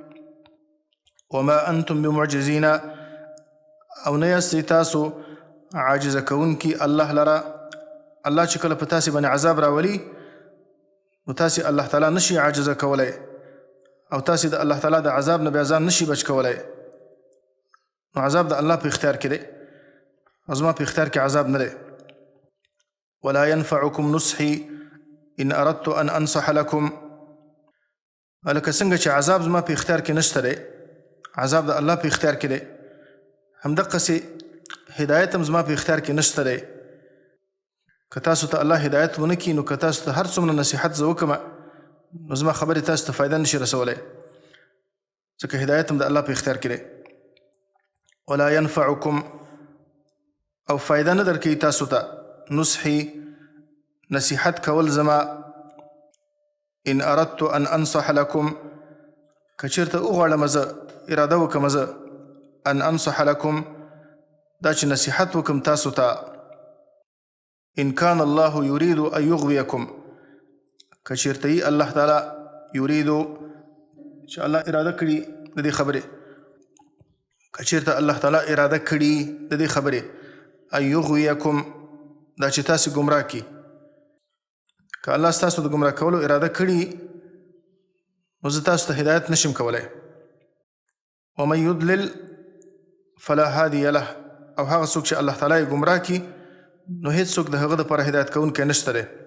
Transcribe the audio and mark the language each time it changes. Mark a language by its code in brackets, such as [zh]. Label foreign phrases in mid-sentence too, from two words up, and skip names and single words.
[ar] وما انتم بمعجزین [ps] او نه یاستئ تاسو عاجزه کوونکي الله لره الله چې کله په تاسې باندې عذاب راولي نو تاسې الله تعالی نشي عاجزه کولی او تاسې د الله تعالی د عذاب نه بیا ځان نشي بچ کولی نو عذاب د الله په اختیار کې دی او زما په اختیار کې عذاب نه دی [ar] ولا ينفعكم نصحي ان اردت ان انصح لكم [ps] لکه څنګه چې عذاب زما په اختیار کې نشته دی عذاب د الله په اختیار کې دی همدقسې هدایت هم زما په اختیار کې نشته دی که تاسو ته الله هدایت ونه کړي نو که تاسو ته هر څومره نصیحت زه وکړم نو زما خبرې تاسو ته فایده نشي رسولی ځکه هدایت هم د الله په اختیار کې دی [ar] ولا ينفعكم [ps] او فایده نه درکوي تاسو ته نصحي نصیحت کول زما [ar] ان اردت ان انصح لكم [ps] که چېرته وغواړم زه اراده وکړم زه [ar] ان انصح لكم [ps] دا چې نصیحت وکړم تاسو ته [ar] ان كان الله يريد ان يغويكم [ps] که چېرته الله تعالی یرید چې الله اراده کړي د دې خبرې که چېرته الله تعالی اراده کړي د دې خبرې [ar] ان یغویکم [ps] دا چې تاسې ګمراه کړي که الله ستاسو د ګمراه کولو اراده کړي نو زه تاسو ته هدایت نشم کولی [ar] ومن یضلل فلا هادی له [ps] او هغه څوک چې الله تعالی یې ګمراه کړي نو هیڅ څوک د هغه دپاره هدایت کوونکی نشته دی